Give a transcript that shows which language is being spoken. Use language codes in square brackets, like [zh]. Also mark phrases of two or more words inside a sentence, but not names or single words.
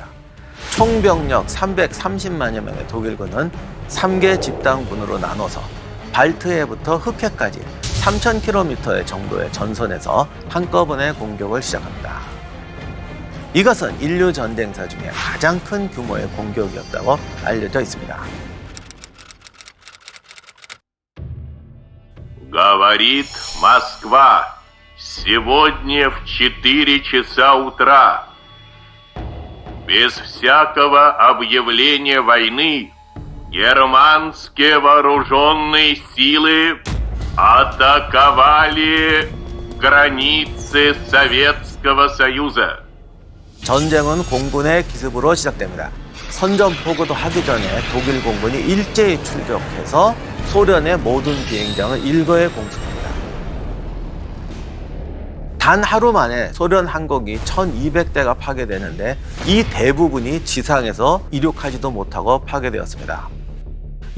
[ko] 총병력 330만여 명의 독일군은 3개 집단군으로 나눠서 발트해부터 흑해까지 3,000km 정도의 전선에서 한꺼번에 공격을 시작합니다. 이것은 인류 전쟁사 중에 가장 큰 규모의 공격이었다고 알려져 있습니다. [ru] Говорит Москва. Сегодня в 4 часа утра. Без всякого объявления войны германские вооруженные силы атаковали границы Советского Союза. [ko] 전쟁은 공군의 기습으로 시작됩니다. 선전포고도 하기 전에 독일 공군이 일제히 출격해서 소련의 모든 비행장을 일거에 공습합니다. 단 하루 만에 소련 항공기 1200대가 파괴되는데 이 대부분이 지상에서 이륙하지도 못하고 파괴되었습니다.